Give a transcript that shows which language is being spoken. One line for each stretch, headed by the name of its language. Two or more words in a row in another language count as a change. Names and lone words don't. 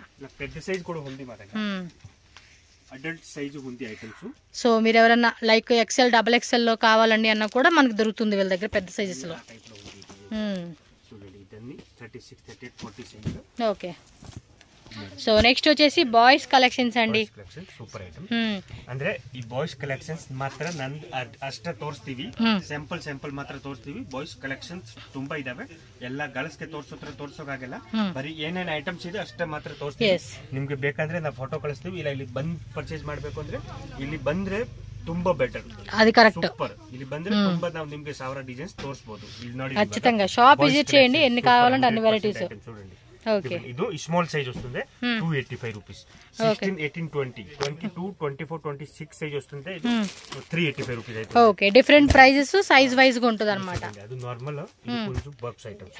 Telugu: పెద్ద సైజ్ కూడా ఉంది మా దగ్గర.
English: adult size
Telugu: ఉంది ఐటమ్స్. సో మీరు ఎవరైనా
English: like XL, XXL
Telugu: లో కావాలండి అన్న కూడా మనకు దొరుకుతుంది వీళ్ళ దగ్గర పెద్ద సైజెస్ లో.
English: okay so next
Telugu: వచ్చేసి
English: boys collections
Telugu: అండి.
English: super item
Kannada: ಅಂದ್ರೆ ಈ
English: boys collections
Kannada: ಮಾತ್ರ ಅಷ್ಟೇ ತೋರಿಸ್ತೀವಿ. ಸ್ಯಾಂಪಲ್ ಮಾತ್ರ ತೋರಿಸ್ತೀವಿ.
English: boys collections
Kannada: ತುಂಬಾ ಇದಾವೆ. ಎಲ್ಲ ಗರ್ಲ್ಸ್ ಗೆ ತೋರ್ಸೋಕಾಗಲ್ಲ. ಬರೀ ಏನೇನ್ ಐಟಮ್ಸ್ ಇದೆ ಅಷ್ಟೇ ಮಾತ್ರ ತೋರಿಸ್ತೀವಿ. ನಿಮ್ಗೆ ಬೇಕಾದ್ರೆ ನಾವು ಫೋಟೋ ಕಳಿಸ್ತೀವಿ. ಇಲ್ಲ ಇಲ್ಲಿ ಬಂದ್ ಪರ್ಚೇಸ್ ಮಾಡ್ಬೇಕು ಅಂದ್ರೆ ಇಲ್ಲಿ ಬಂದ್ರೆ ತುಂಬಾ ಬೆಟರ್.
Telugu: అది కరెక్ట్. సూపర్.
Kannada: ಇಲ್ಲಿ ಬಂದ್ರೆ ತುಂಬಾ ನಾವು నిಮಗೆ 1000 డిజైన్స్ తోర్సಬಹುದು. ಇಲ್ಲಿ ನೋಡಿ
Telugu: ఖచ్చితంగా
English: shop visit
Telugu: చేయండి. ఎన్ని కావాలంటే అన్ని వెరైటీస్. చూడండి. ఓకే ఇది
English: small size
Telugu: వస్తుంది. 285 రూపీస్. 16, 18, 20, 22, 24, 26 సైజ్ వస్తుంది. ఇది 385 రూపీస్ అయితే. ఓకే
English: different prices size wise
Telugu: గా ఉంటుంది అన్నమాట. అది నార్మల్. ఇది కొంచెం
English: box items.